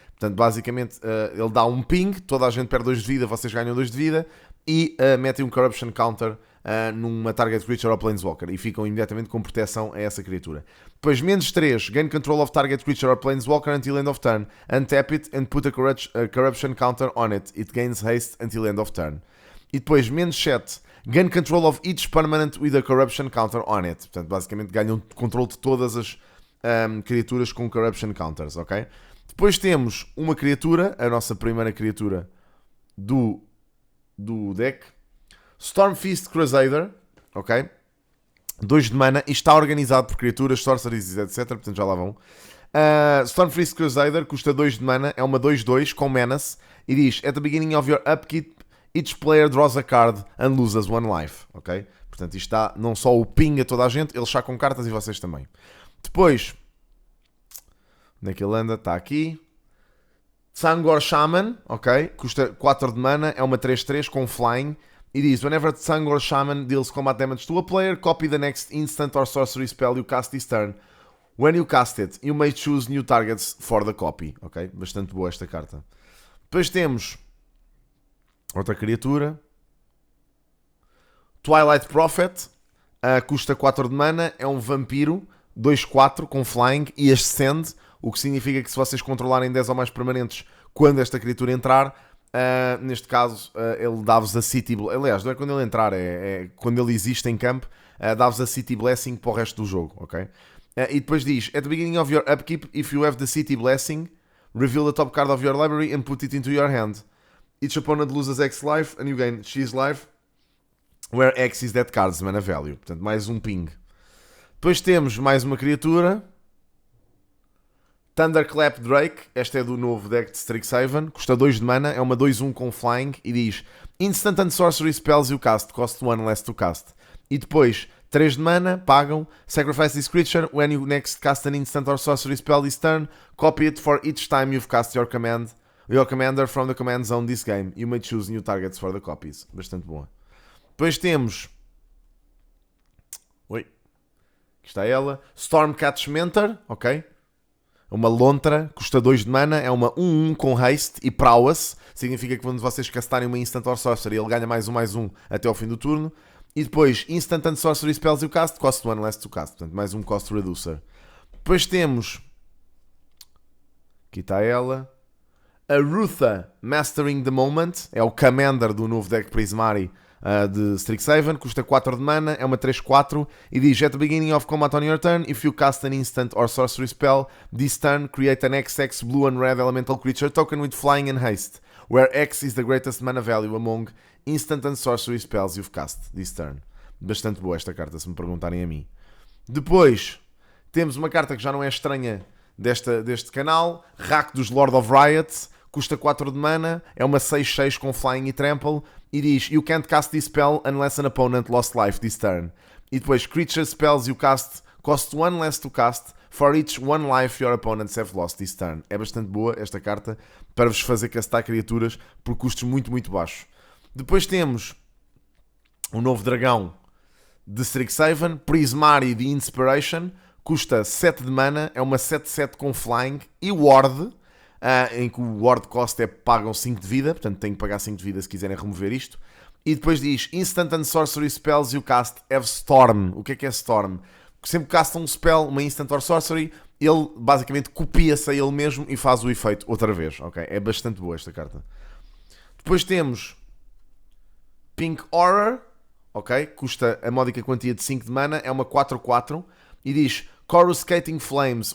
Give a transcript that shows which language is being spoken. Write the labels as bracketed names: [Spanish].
[Portuguese] Portanto, basicamente ele dá um ping, toda a gente perde 2 de vida, vocês ganham 2 de vida, e metem um corruption counter numa target creature ou planeswalker e ficam imediatamente com proteção a essa criatura. Depois, menos 3, [English] gain control of target creature or planeswalker until end of turn. Untap it and put a corruption counter on it. It gains haste until end of turn. [Portuguese] E depois, menos 7, [English] gain control of each permanent with a corruption counter on it. [Portuguese] Portanto, basicamente ganham controle de todas as criaturas com corruption counters, ok? Depois temos uma criatura, a nossa primeira criatura do deck, Stormfist Crusader, ok? 2 de mana e está organizado por criaturas, sorceries, etc. Portanto, já lá vão. Stormfist Crusader custa 2 de mana, é uma 2/2 com menace e diz: [English] At the beginning of your upkeep, each player draws a card and loses 1 life, ok? [Portuguese] Portanto, isto está não só o ping a toda a gente, eles sacam cartas e vocês também. Depois, onde é que ele anda? Está aqui. Tzaangor Shaman, ok? Custa 4 de mana, é uma 3/3 com flying. E diz: [English] Whenever Tzaangor Shaman deals combat damage to a player, copy the next instant or sorcery spell you cast this turn. When you cast it, you may choose new targets for the copy. [Portuguese] Ok? Bastante boa esta carta. Depois temos outra criatura. Twilight Prophet. Custa 4 de mana, é um vampiro 2/4 com flying e ascende. O que significa que se vocês controlarem 10 ou mais permanentes quando esta criatura entrar, neste caso ele dá-vos a City Blessing. Aliás, não é quando ele entrar, é quando ele existe em campo, dá-vos a City Blessing para o resto do jogo, ok? [English] E depois diz: At the beginning of your upkeep, if you have the City Blessing, reveal the top card of your library and put it into your hand. Each opponent loses X life and you gain X life, where X is that card's mana value. [Portuguese] Portanto, mais um ping. Depois temos mais uma criatura, Thunderclap Drake. Esta é do novo deck de Strixhaven. Custa 2 de mana, é uma 2/1 com flying e diz: [English] Instant and sorcery spells you cast cost 1 less to cast. [Portuguese] E depois 3 de mana, pagam. [English] Sacrifice this creature when you next cast an instant or sorcery spell this turn. Copy it for each time you've cast your commander from the command zone this game. You may choose new targets for the copies. [Portuguese] Bastante boa. Depois temos... Oi. Aqui está ela. Stormcatch Mentor, ok? Uma lontra, custa 2 de mana, é uma 1-1 com haste e prowess. Significa que quando vocês castarem uma Instant or Sorcery, ele ganha mais um até ao fim do turno. E depois, [English] Instant and Sorcery Spells you cast, cost 1 less to cast. [Portuguese] Portanto, mais um cost reducer. Depois temos... Aqui está ela. Arutha Mastering the Moment. É o Commander do novo deck Prismari de Strixhaven. Custa 4 de mana, é uma 3-4. E diz, [English] at the beginning of combat on your turn, if you cast an instant or sorcery spell, this turn create an XX blue and red elemental creature token with flying and haste, where X is the greatest mana value among instant and sorcery spells you've cast this turn. [Portuguese] Bastante boa esta carta, se me perguntarem a mim. Depois, temos uma carta que já não é estranha deste canal, Rakdos Lord of Riot, custa 4 de mana, é uma 6-6 com Flying e Trample, e diz, [English] you can't cast this spell unless an opponent lost life this turn. [Portuguese] E depois, [English] creature spells you cast cost 1 less to cast for each 1 life your opponents have lost this turn. [Portuguese] É bastante boa esta carta para vos fazer castar criaturas por custos muito, muito baixos. Depois temos um novo dragão de Strixhaven, Prismari de Inspiration, custa 7 de mana, é uma 7-7 com Flying e Ward, em que o Ward cost é pagam 5 de vida, portanto têm que pagar 5 de vida se quiserem remover isto. E depois diz, [English] Instant and Sorcery Spells you cast have Storm. [Portuguese] O que é Storm? Sempre que castam um spell, uma Instant or Sorcery, ele basicamente copia-se a ele mesmo e faz o efeito outra vez. Okay? É bastante boa esta carta. Depois temos Pink Horror, ok? Custa a módica quantia de 5 de mana, é uma 4-4 e diz Coruscating Flames.